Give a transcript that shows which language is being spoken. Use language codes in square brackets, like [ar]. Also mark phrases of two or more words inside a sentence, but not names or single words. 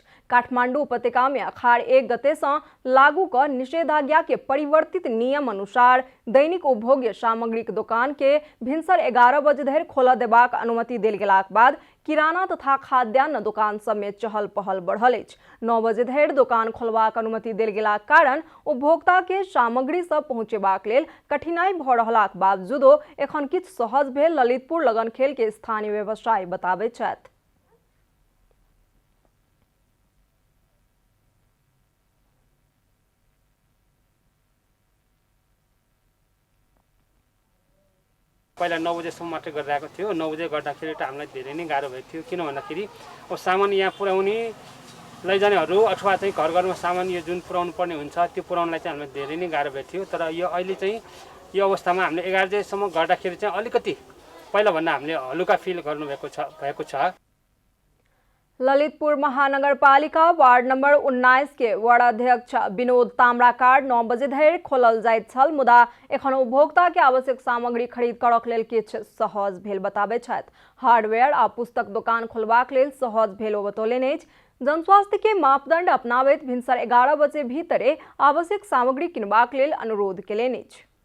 [mai] काठमांडू उपत्यका में अखाड़ 1 गते सँ लागू क निषेधाज्ञा के परिवर्तित नियम अनुसार दैनिक उपभोग्य सामग्रीक दुकान के भिनसर 11 बजे धरि खोलऽ देबाक अनुमति देल गेलाक बाद किराना तथा खाद्यान्न दुकान सब में चहल पहल बढ़ल अछि। 9 बजे धरि दुकान खोलबाक अनुमति देल गेलाक कारण उपभोक्ता के सामग्री सब पहुंचेबाक लेल कठिनाई भऽ रहलाक बावजूदो एखन किछु सहज भेल ललितपुर लगनखेल के स्थानीय व्यवसायी बताबैत छथि। [ne] पहिला 9 बजेसम्म मात्रै गरिरहेको थियो। 9 बजे गर्दाखेरि त हामीलाई धेरै नै गाह्रो भएको थियो। किन भन्दाखेरि अब सामान यहाँ पुर्याउने लैजानेहरू अथवा चाहिँ घर घरमा सामान यो जुन पुर्याउनु पर्ने हुन्छ त्यो पुर्याउनलाई चाहिँ हामीलाई धेरै नै गाह्रो भएको थियो। तर यो अहिले चाहिँ यो अवस्थामा हामीले 11 बजेसम्म गर्दाखेरि चाहिँ अलिकति पहिला भन्दा हामीले हलुका फिल भएको छ। [mai] ललितपुर महानगरपालिका वार्ड नंबर 19 के वार्ड अध्यक्ष विनोद ताम्राकार 9 बजे धरि खोलल जाइत छल मुदा एखन उपभोक्ता के आवश्यक सामग्री खरीद करक लेल किछु सहज भेल बताबैत छथि। हार्डवेयर आ पुस्तक दुकान खोलबाक लेल सहज भेल ओ बतौलनि अछि। जनस्वास्थ्य के मापदंड अपनाबैत भिनसर 11 बजे भीतरे आवश्यक सामग्री किनबाक लेल अनुरोध केलनि अछि।